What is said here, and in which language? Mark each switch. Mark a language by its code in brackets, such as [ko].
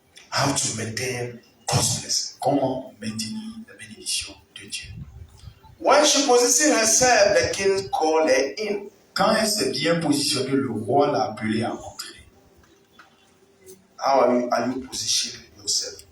[en] How to maintain God's blessing. [fr] Comment maintenir la bénédiction de Dieu? [en] When she positioned herself, the king called her in. [fr] Quand elle s'est bien positionnée, le roi l'a appelée à entrer. [en] How are you positioning yourself?